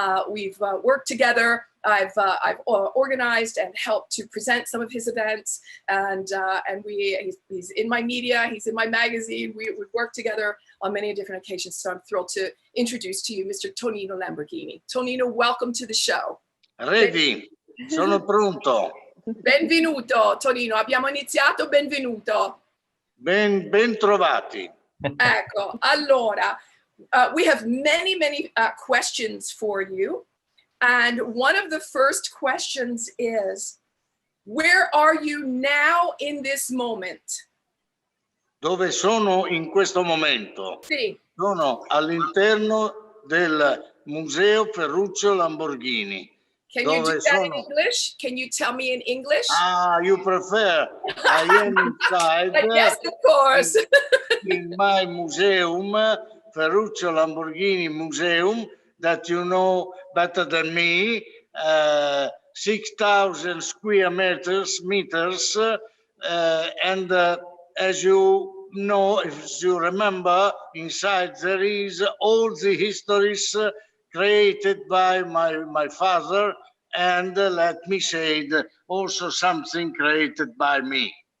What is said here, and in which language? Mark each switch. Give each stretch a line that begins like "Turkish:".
English: We've worked together. I've organized and helped to present some of his events, and he's in my media, he's in my magazine. We've worked together on many different occasions, so I'm thrilled to introduce to you Mr. Tonino Lamborghini. Tonino, welcome to the show. Ready,
Italian: sono pronto. Benvenuto, Tonino. Abbiamo iniziato, benvenuto. Ben trovati. Ecco, allora,
English: we have many questions for you. And one of the first questions is, where are you now in this moment?
Italian: Dove sono in questo momento? Sì. Sono all'interno del Museo Ferruccio Lamborghini.
English: Can you do that in English? Can you tell me in English? Ah, you prefer. I am inside. Yes, of course. In my museum, Ferruccio Lamborghini Museum, that you know better than me, 6,000 square meters, and as you know, if you remember, inside there is all the histories created by my father, and let me say, also something created by me.